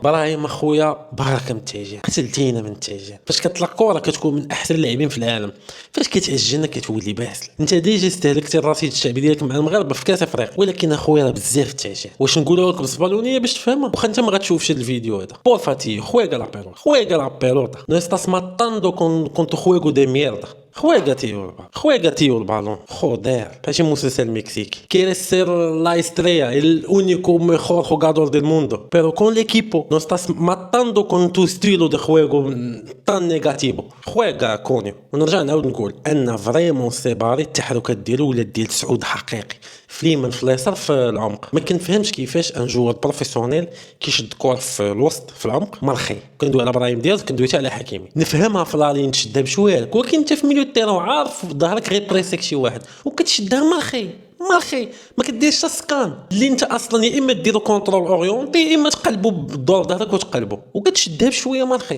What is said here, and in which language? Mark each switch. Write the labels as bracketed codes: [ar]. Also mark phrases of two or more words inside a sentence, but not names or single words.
[ar] براهيم اخويا بركه من التهجير، قتلتينا من التهجير. فاش كتطلق كره كتكون من احسن اللاعبين في العالم، فاش كتعجلنا كتولي باسل. انت ديجا استهلكتي الرصيد الشعبي ديالك مع المغاربه في كاس افريقيا، ولكن اخويا راه بزاف التهجير. واش نقولوا لك بالاسبانيه باش تفهمها؟ واخا انت ما غتشوفش الفيديو هذا. [es] بور فاتي juega la pelota, juega la pelota, no estás matando con tu juego de mierda. Juega tío el balón. Joder, parece [ar] مسلسل مكسيكي. [es] Quieres ser la estrella, el único mejor jugador del mundo, pero con el equipo no estás matando con tu estilo de juego tan negativo. Juega coño. [ar] ونرجع نعاود نقول ان فريمون سيباري التحركات ديالو ولا ديال سعود حقيقي فليمن في اليسار في العمق. ما كنفهمش كيفاش ان [fr] joueur professionnel [ar] كيشد كره في الوسط في العمق مرخي. كندوي على ابراهيم دياز كندوي على حكيمي. نفهمها في لالين تشدها بشويه، ولكن انت في [fr] milieu le terrain [ar] عارف ظهرك غير بريسيك شي واحد وكتشدها مرخي ما كديرش السكان اللي انت اصلا يا اما ديرو [fr] contrôle orienté [ar] يا اما تقلبوا بالدور ظهرك وتقلبوا وكتشدها بشويه مرخي.